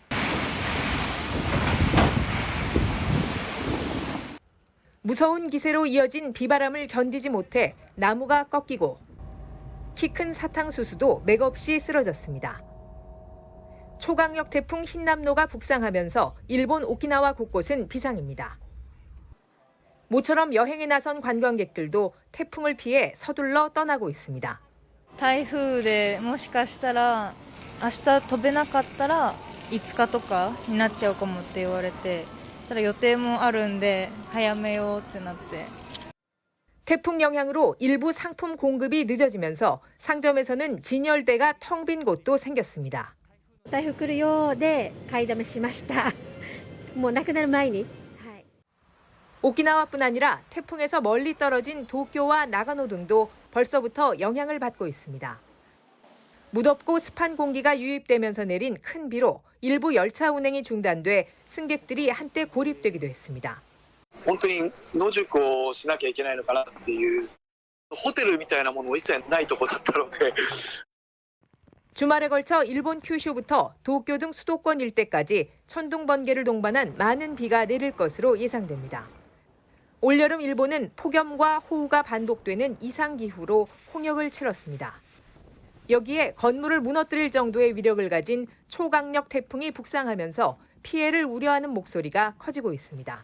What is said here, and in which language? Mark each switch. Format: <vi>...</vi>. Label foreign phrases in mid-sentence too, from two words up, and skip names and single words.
<ko>무서운 기세로 이어진 비바람을 견디지 못해 나무가 꺾이고 키 큰 사탕수수도 맥없이 쓰러졌습니다. 초강력 태풍 흰남노가 북상하면서 일본 오키나와 곳곳은 비상입니다. 모처럼 여행에 나선 관광객들도 태풍을 피해 서둘러 떠나고 있습니다.</ko> <ja>台風でもしかしたら明日飛べなかったら5日とかになっちゃうかもって言われて、そしたら予定もあるんで早めようってなって。</ja> <ko>태풍 영향으로 일부 상품 공급이 늦어지면서 상점에서는 진열대가 텅 빈 곳도 생겼습니다.</ko> <ja>台風来るよで買いだめしました。もうなくなる前に。</ja> <ko>오키나와뿐 아니라 태풍에서 멀리 떨어진 도쿄와 나가노 등도 벌써부터 영향을 받고 있습니다. 무덥고 습한 공기가 유입되면서 내린 큰 비로 일부 열차 운행이 중단돼 승객들이 한때 고립되기도 했습니다.</ko> <ja>本当に野宿をしなきゃいけないのかなっていうホテルみたいなものも一切ないとこだったので</ja> <ko>주말에 걸쳐 일본 큐슈부터 도쿄 등 수도권 일대까지 천둥 번개를 동반한 많은 비가 내릴 것으로 예상됩니다. 올여름 일본은 폭염과 호우가 반복되는 이상기후로 홍역을 치렀습니다. 여기에 건물을 무너뜨릴 정도의 위력을 가진 초강력 태풍이 북상하면서 피해를 우려하는 목소리가 커지고 있습니다.</ko>